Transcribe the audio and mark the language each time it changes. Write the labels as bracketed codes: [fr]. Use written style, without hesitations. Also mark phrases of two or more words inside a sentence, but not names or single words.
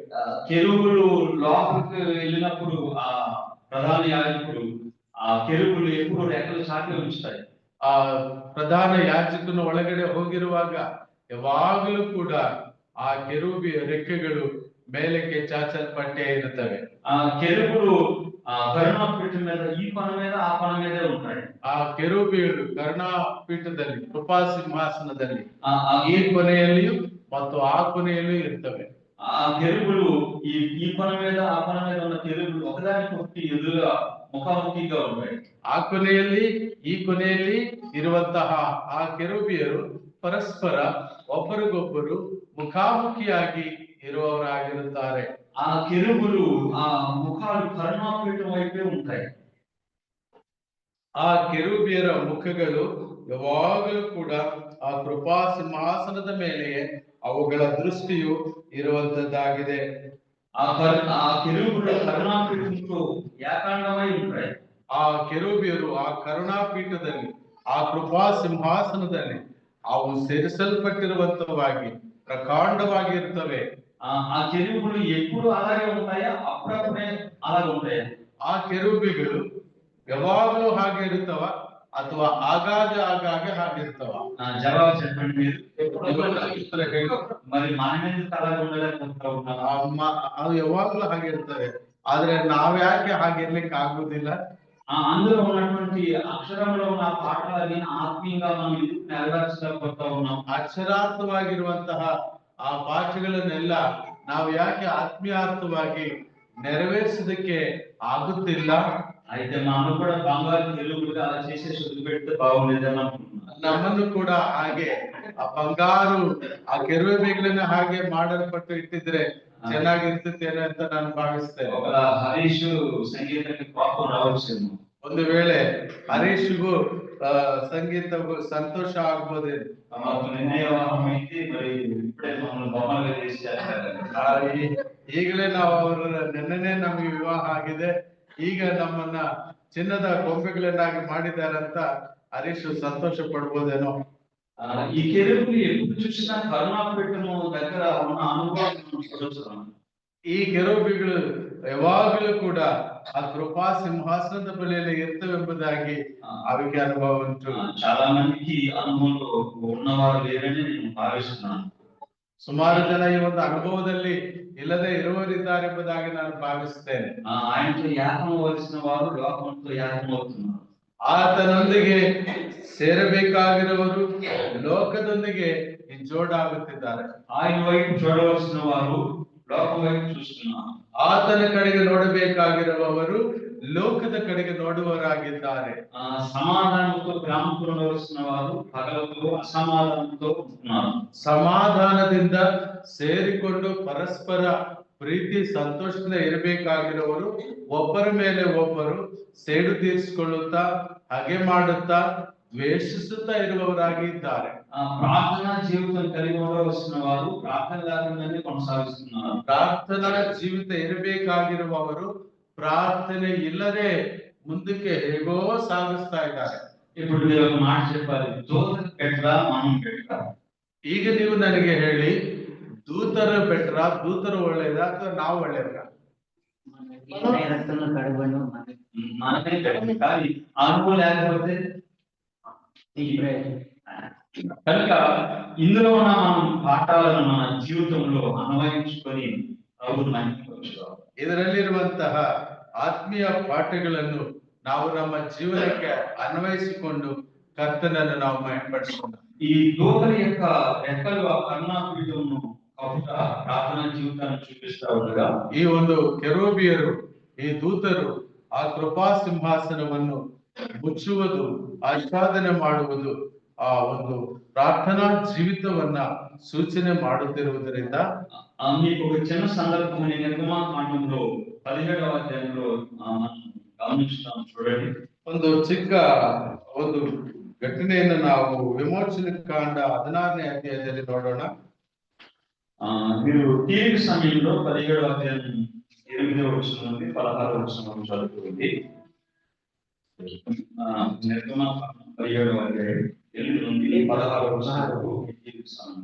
[te] కెరూబులు లోపలికి వెళ్ళినప్పుడు ఆ ప్రధాన యాజకుడు ఆ కెరూబులు ఎప్పుడు రెక్కలు చాటి ఉంచుతాయి. [kn] ಆ ಪ್ರಧಾನ ಯಾಜಕನ ಒಳಗಡೆ ಹೋಗಿರುವಾಗ ಯಾವಾಗಲೂ ಕೂಡ ಆ ಕೆರೂಬಿ ರೆಕ್ಕೆಗಳು ಮೇಲಕ್ಕೆ ಚಾಚಲ್ಪಟ್ಟೇ ಇರುತ್ತವೆ. [te] ఆ కెరూబులు ఆ కరుణాపీఠం మీద ఈ కొన మీద ఆ కొన మీదే ఉంటాయి. [kn] ಆ ಕೆರೂಬಿಗಳು ಕರುಣಾಪೀಠದಲ್ಲಿ ಕೃಪಾ ಸಿಂಹಾಸನದಲ್ಲಿ [te] ఆ [kn] ಈ ಕೊನೆಯಲ್ಲಿಯೂ ಮತ್ತು ಆ ಕೊನೆಯಲ್ಲಿಯೂ ಇರ್ತವೆ. [te] ఆ కెరూబులు ఈ కొన మీద ఆ కొన మీద ఉన్న కెరూబులు ఒకదానికొకటి ఎదురుగా ముఖాముఖిగా ఉంటాయి. [kn] ಆ ಕೊನೆಯಲ್ಲಿ ಈ ಕೊನೆಯಲ್ಲಿ ಇರುವಂತಹ ಆ ಕೆರೂಬಿಯರು ಪರಸ್ಪರ ಒಬ್ಬರಿಗೊಬ್ಬರು ಮುಖಾಮುಖಿಯಾಗಿ ಇರುವವರಾಗಿರುತ್ತಾರೆ. [te] ఆ కెరూబులు ఆ ముఖాలు కరుణాపీఠం వైపే ఉంటాయి. [kn] ಆ ಕೆರೂಬಿಯರ ಮುಖಗಳು ಯಾವಾಗಲೂ ಕೂಡ ಆ ಕೃಪಾ ಸಿಂಹಾಸನದ ಮೇಲೆಯೇ ಅವುಗಳ ದೃಷ್ಟಿಯು ಇರುವಂತದ್ದಾಗಿದೆ. [te] ఆ కెరూబులు కరుణాపీఠంతో ఏకాంగమై ఉంటాయి. [kn] ಆ ಕೆರೂಬಿಯರು ಆ ಕರುಣಾಪೀಠದಲ್ಲಿ ಆ ಕೃಪಾ ಸಿಂಹಾಸನದಲ್ಲಿ ಅವು ಸೇರಿಸಲ್ಪಟ್ಟಿರುವಂತವಾಗಿ ಪ್ರಕಾಂಡವಾಗಿರ್ತವೆ. [te] ఆ కెరూబులు ఎప్పుడు అలాగే ఉంటాయా అప్పుడప్పుడే అలాగే ఉంటాయా? [kn] ಆ ಕೆರೂಬಿಗಳು ಯಾವಾಗಲೂ ಹಾಗೆ ಇರುತ್ತವ ಅಥವಾ ಆಗಾಗ ಹಾಗಿರ್ತವ? [te] జవాబు చెప్పండి మీరు. [kn] ಉತ್ತರ ಹೇಳಿ. [te] మరి మనం ఎందుకు అలాగే ఉండలేకపోతా ఉన్నాం? [kn] ಅದು ಯಾವಾಗಲೂ ಹಾಗೆ ಇರ್ತವೆ, ಆದ್ರೆ ನಾವ್ಯಾಕೆ ಹಾಗಿರ್ಲಿಕ್ಕೆ ಆಗುದಿಲ್ಲ? [te] అందులో ఉన్నటువంటి అక్షరంలో ఉన్న పాఠాలని ఆత్మీయంగా మనం ఎందుకు నెరవేర్చలేకపోతా ఉన్నాం? [kn] ಅಕ್ಷರಾರ್ಥವಾಗಿರುವಂತಹ ಆ ಪಾಠಗಳನ್ನೆಲ್ಲ ನಾವು ಯಾಕೆ ಆತ್ಮೀಯಾರ್ಥವಾಗಿ ನೆರವೇರಿಸೋದಕ್ಕೆ ಆಗುತ್ತಿಲ್ಲ? [te] అయితే మనం కూడా బంగారు తెలుగుగా అలా చేసేసి వదిలిపెడితే బాగుండేదని అనుకుంటున్నాను. [kn] ನಮ್ಮನ್ನು ಕೂಡ ಹಾಗೆ ಆ ಬಂಗಾರು ಆ ಕೆರೂಬಿಗಳನ್ನ ಹಾಗೆ ಮಾಡಲ್ಪಟ್ಟು ಇಟ್ಟಿದ್ರೆ ಚೆನ್ನಾಗಿರ್ತೇನೆ ಅಂತ ನಾನು ಭಾವಿಸ್ತೇನೆ. [te] ఒక హరీష్ సంగీతానికి కోపం రావచ్చేమో. [kn] ಒಂದು ವೇಳೆ ಹರೀಶ್ಗೂ ಸಂಗೀತಗೂ ಸಂತೋಷ ಆಗ್ಬೋದೇನು? [te] మాకు నిర్ణయం అయితే మరి ఇప్పుడే మమ్మల్ని బొమ్మలుగా చేసి చేస్తారు. [kn] ಈಗಲೇ ನಾವು ಅವರ ನೆನ್ನೆನೆ ನಮಗೆ ವಿವಾಹ ಆಗಿದೆ, ಈಗ ನಮ್ಮನ್ನ ಚಿನ್ನದ ಗೊಂಬೆಗಳನ್ನಾಗಿ ಮಾಡಿದಾರಂತ ಹರೀಶ್ ಸಂತೋಷ ಪಡ್ಬೋದೇನೋ. [te] ఈ కెరూబులు ఎప్పుడు చూసినా కరుణాపీఠము దగ్గర ఉన్న అనుభవాన్ని మనం చూడొచ్చు. [kn] ಈ ಕೆರೂಬಿಗಳು ಯಾವಾಗಲೂ ಕೂಡ ಆ ಕೃಪಾ ಸಿಂಹಾಸನದ ಬಳಿಯಲ್ಲಿ ಇರ್ತವೆಂಬುದಾಗಿ ಅವಿಗೆ ಅನುಭವ ಉಂಟು. [te] చాలా మందికి అనుభవంలో ఉన్నవారు లేరని నేను భావిస్తున్నాను. [kn] ಸುಮಾರು ಜನ ಈ ಒಂದು ಅನುಭವದಲ್ಲಿ ಇಲ್ಲದೆ ಇರುವವರಿದ್ದಾರೆ ಎಂಬುದಾಗಿ ನಾನು ಭಾವಿಸ್ತೇನೆ. [te] ఆయనతో ఏకం అవ్వాల్సిన వారు లోకంతో ఏకం అవుతున్నారు. [kn] ಆತನೊಂದಿಗೆ ಸೇರಬೇಕಾಗಿರುವರು ಲೋಕದೊಂದಿಗೆ ಜೋಡಾಗುತ್ತಿದ್ದಾರೆ. [te] ఆయన వైపు చూడవలసిన వారు లోకం వైపు చూస్తున్నారు. [kn] ಆತನ ಕಡೆಗೆ ನೋಡಬೇಕಾಗಿರುವವರು ಲೋಕದ ಕಡೆಗೆ ನೋಡುವವರಾಗಿದ್ದಾರೆ. [te] సమాధానంతో ప్రేమతో ఉండవలసిన వారు పగలతో అసమాధానంతో ఉంటున్నారు. [kn] ಸಮಾಧಾನದಿಂದ ಸೇರಿಕೊಂಡು ಪರಸ್ಪರ ಪ್ರೀತಿ ಸಂತೋಷದಿಂದ ಇರಬೇಕಾಗಿರುವವರು ಒಬ್ಬರ ಮೇಲೆ ಒಬ್ಬರು ಸೇಡು ತೀರಿಸಿಕೊಳ್ಳುತ್ತಾ ಹಾಗೆ ಮಾಡುತ್ತಾ ದ್ವೇಷಿಸುತ್ತಾ ಇರುವವರಾಗಿದ್ದಾರೆ. [te] ప్రార్థనా జీవితం కలిగి ఉండవలసిన వారు ప్రార్థన లేకుండానే కొనసాగిస్తున్నారు. [kn] ಪ್ರಾರ್ಥನಾ ಜೀವಿತ ಇರಬೇಕಾಗಿರುವವರು ಪ್ರಾರ್ಥನೆ ಇಲ್ಲದೆ ಮುಂದಕ್ಕೆ ಹೇಗೋ ಸಾಗಿಸ್ತಾ ಇದ್ದಾರೆ. [te] ఇప్పుడు మీరు ఒక మాట చెప్పాలి, దూతకు బెటరా మనం బెటరా? [kn] ಈಗ ನೀವು ನನಗೆ ಹೇಳಿ, ದೂತರ ಬೆಟ್ರಾ, ದೂತರು ಒಳ್ಳೇದಾ ಅಥವಾ ನಾವು ಒಳ್ಳೇದಾ? [te] మనమే బెటర్. కానీ అనుభవం లేకపోతే కనుక ఇందులో ఉన్న మనం పాఠాలను మన జీవితంలో అన్వయించుకొని ప్రభువుని మహిమపరచుకోవాలి. [kn] ಇದರಲ್ಲಿರುವಂತಹ ಆತ್ಮೀಯ ಪಾಠಗಳನ್ನು ನಾವು ನಮ್ಮ ಜೀವನಕ್ಕೆ ಅನ್ವಯಿಸಿಕೊಂಡು ಕರ್ತನನ್ನು ನಾವು ಮಹಿಮೆಪಡಿಸೋಣ. [te] ఈ దూతల యొక్క రెక్కలు ఆ కరుణాపీఠమును కప్పుట ప్రార్థనా జీవితాన్ని చూపిస్తా ఉండగా, [kn] ಈ ಒಂದು ಕೆರೂಬಿಯರು, ಈ ದೂತರು ಆ ಕೃಪಾ ಸಿಂಹಾಸನವನ್ನು ಮುಚ್ಚುವುದು, ಆಚ್ಛಾದನೆ ಮಾಡುವುದು ಆ ಒಂದು ಪ್ರಾರ್ಥನಾ ಜೀವಿತವನ್ನ ಸೂಚನೆ ಮಾಡುತ್ತಿರುವುದರಿಂದ [te] మీకు ఒక చిన్న సందర్భం నిర్గమాకాండంలో 17వ అధ్యాయంలో గమనిస్తాం. చూడండి, [kn] ಒಂದು ಚಿಕ್ಕ ಒಂದು ಘಟನೆಯನ್ನು ನಾವು ವಿಮೋಚನೆ ಕಾಂಡ 16ನೇ ಅಧ್ಯಾಯದಲ್ಲಿ ನೋಡೋಣ. [te] మీరు తీరిక సమయంలో 17వ అధ్యాయం 8వ వచనం నుండి 16వ వచనం చదువుతుంది. నిర్గమకాండం 17వ అధ్యాయం 8 నుండి 16వ వచనం వరకు తీరిక సమయం.